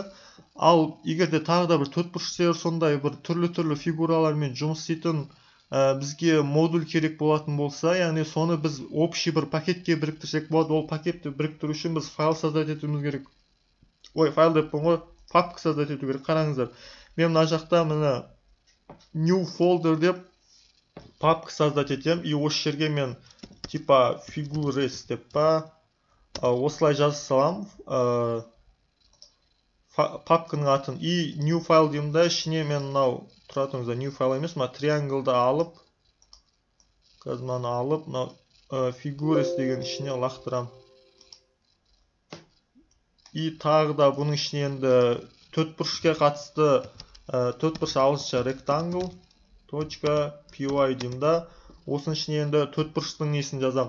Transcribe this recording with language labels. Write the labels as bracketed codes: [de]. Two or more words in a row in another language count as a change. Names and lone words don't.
[kk] Ал егер де тағы да бір төртбұрыш сондай бір түрлі фигуралармен жұмыс істейтін бізге модуль керек болатын болса, яғни соны біз общий бір пакетке біріктірсек болады. Ол пакетті біріктіру үшін біз файл создать етуіміз керек. Файл деп қойған, папка создать ету керек. Қараңыздар, мен мына жақта мына [en] new folder [kk] деп папка создать етем, и осы жерге мен типа figures деп осылай жаза салам папканың атын, и [en] new file [kk] деймін, ішіне мен мынау тұратыңызда [en] new file [kk] емес, triangle-ды алып, қазір мынаны алып, figures деген ішіне лақтырам. И тағы да бұның ішіне енді төртбұрышқа қатысты төртбұрыш ағылшынша rectangle .py деймін, осының ішіне енді төртбұрыштың несін жазам.